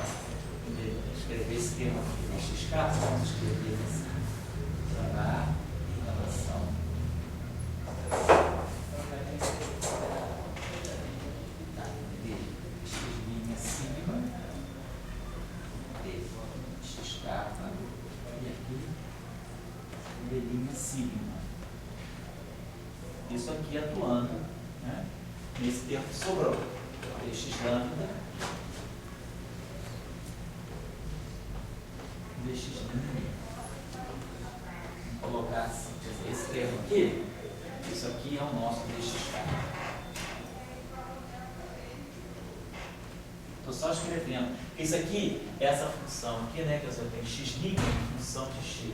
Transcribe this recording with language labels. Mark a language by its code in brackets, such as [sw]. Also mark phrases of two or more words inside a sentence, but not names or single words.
[pt] Vou escrever esse termo aqui, né? X kappa, vamos escrever assim, derivar em relação de x' sigma de x kappa e aqui d' sigma. Isso aqui atuando, né, nesse termo que sobrou, dx lambda, dx mi. Vamos colocar assim, quer dizer, esse termo aqui, isso aqui é o nosso dx kappa. Estou só escrevendo. Isso aqui, essa função aqui, né, que eu tenho x' em função de x.